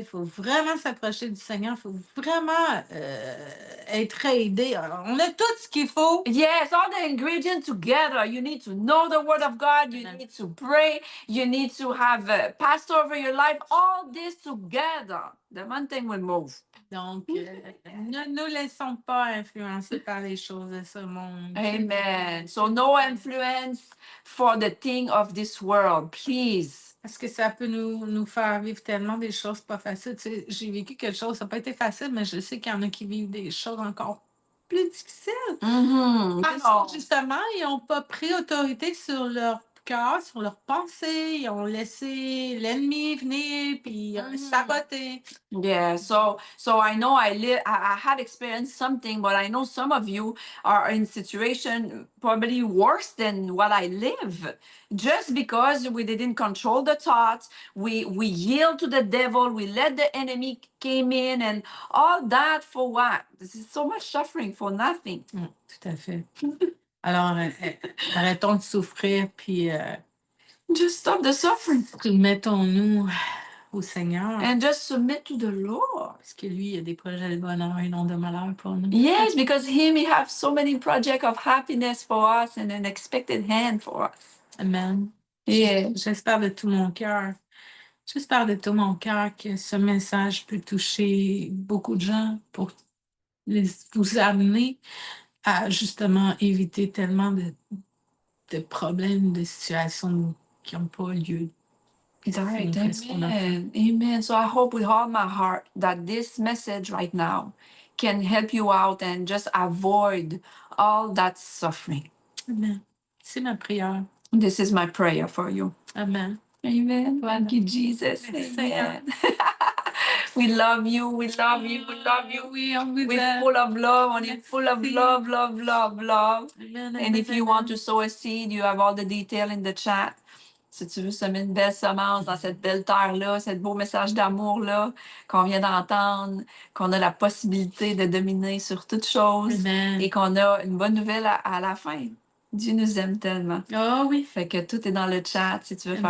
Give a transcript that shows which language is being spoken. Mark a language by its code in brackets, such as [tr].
[fr] Il faut vraiment s'approcher du Seigneur. Il faut vraiment être aidé. On a tout ce qu'il faut. [en] Yes, all the ingredients together. You need to know the word of God. You Amen. need to pray. You need to have a pastor over your life. All this together, the mountain will move. [fr] Donc, ne nous laissons pas influencer par les choses de ce monde. Amen. [en] So no influence for the thing of this world, please. [fr] Parce que ça peut nous faire vivre tellement des choses pas faciles. Tu sais, j'ai vécu quelque chose, ça n'a pas été facile, mais je sais qu'il y en a qui vivent des choses encore plus difficiles. Parce que justement, ils n'ont pas pris autorité sur leur cœur, sur leurs pensées. Ils ont laissé l'ennemi venir, puis saboter. [en] Yeah, so I know I had experienced something, but I know some of you are in situation probably worse than what I live. Just because we didn't control the thoughts, we yield to the devil, we let the enemy came in, and all that for what? This is so much suffering for nothing. [fr] Tout à fait. Alors, arrêtons de souffrir, puis [en] Just stop the suffering [fr] mettons-nous au Seigneur, [en] and just submit to the Lord. [fr] parce que lui, il a des projets de bonheur et non de malheur pour nous. [en] Yes, because Him, He has so many projects of happiness for us and an expected hand for us. Amen. Yeah. [fr] J'espère de tout mon cœur. J'espère de tout mon cœur que ce message peut toucher beaucoup de gens pour vous amener à justement éviter tellement de problèmes, de situations qui n'ont pas lieu. [en] Right. Amen. Amen. So I hope with all my heart that this message right now can help you out and just avoid all that suffering. [fr] Amen. C'est ma prière. [en] This is my prayer for you. Amen. Amen. [fr] Voilà. [en] Thank you, Jesus. [fr] Merci, [en] Amen. We love you. We love you. We love you. [fr] Oui, on vous [en] We're [fr] aime. [en] full of love. [fr] On est [en] full of [fr] Merci. [en] love, love, love, love. Amen, And if you amen, want to sow a seed, you have all the detail in the chat. [fr] Si tu veux semer une belle semence dans cette belle terre-là, ce beau message d'amour-là qu'on vient d'entendre, qu'on a la possibilité de dominer sur toutes choses Amen. et qu'on a une bonne nouvelle à la fin. Dieu nous aime tellement. Oh oui. Fait que tout est dans le chat si tu veux faire